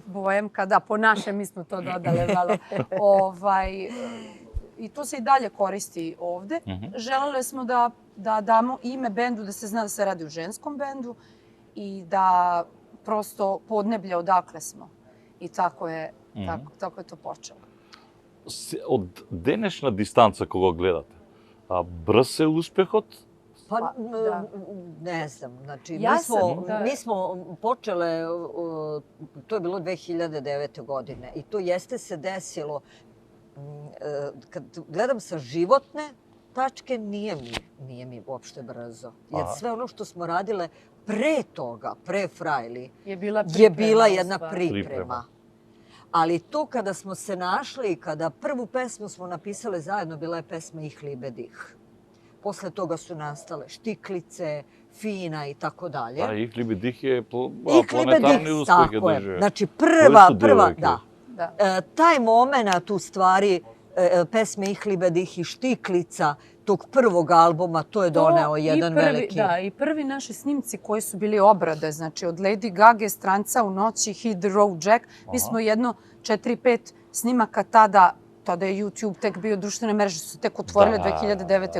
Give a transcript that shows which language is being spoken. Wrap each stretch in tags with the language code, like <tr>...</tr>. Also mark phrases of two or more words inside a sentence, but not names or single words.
<sr>Boemka, da, po našem mi smo to dodale malo. I to se i dalje koristi ovde. Želele smo da damo ime bendu, da se zna da se radi o ženskom bendu i da prosto podneblje odakle smo. I tako je to počelo.</sr> <mk>Od денешна дистанца кога гледате, брз се успехот?</mk> <sr>Pa, ne znam, znači, mi smo počele, to je bilo 2009. godine i to jeste se desilo, kad gledam sa životne tačke, nije mi uopšte brzo. Jer sve ono što smo radile pre toga, pre Frajli, je bila jedna priprema. Ali to kada smo se našli i kada prvu pesmu smo napisale zajedno, bila je pesma Ich liebe dich. Posle toga su nastale Štiklice, Fina i tako dalje. A Ich liebe dich je planetarni uspeh je doživio. Znači prva, da. Taj moment u stvari pesme Ich liebe dich i Štiklica, tog prvog albuma, to je doneo jedan veliki... Da, i prvi naši snimci koji su bili obrade, znači od Lady Gage, Stranca u noći, Hit the Road Jack, mi smo jedno 4-5 snimaka tada je YouTube tek bio, društvene mreže su tek otvorile 2009.</sr>